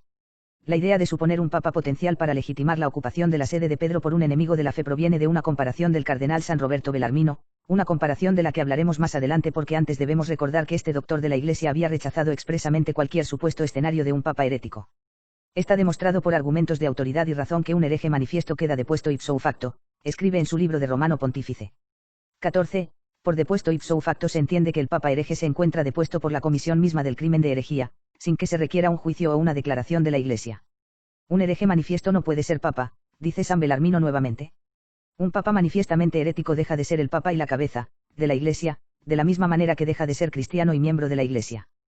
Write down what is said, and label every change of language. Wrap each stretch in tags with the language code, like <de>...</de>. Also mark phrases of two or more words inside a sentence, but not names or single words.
<es>La idea de suponer un papa potencial para legitimar la ocupación de la sede de Pedro por un enemigo de la fe proviene de una comparación del cardenal San Roberto Bellarmino, una comparación de la que hablaremos más adelante porque antes debemos recordar que este doctor de la Iglesia había rechazado expresamente cualquier supuesto escenario de un papa herético. Está demostrado por argumentos de autoridad y razón que un hereje manifiesto queda depuesto</es> <la>ipso facto,</la> <es>escribe en su libro de Romano Pontífice. 14. Por depuesto</es> <la>ipso facto</la> <es>se entiende que el papa hereje se encuentra depuesto por la comisión misma del crimen de herejía, sin que se requiera un juicio o una declaración de la Iglesia. Un hereje manifiesto no puede ser papa, dice San Bellarmino nuevamente. Un papa manifiestamente herético deja de ser el papa y la cabeza, de la Iglesia, de la misma manera que deja de ser cristiano y miembro de la Iglesia.</es>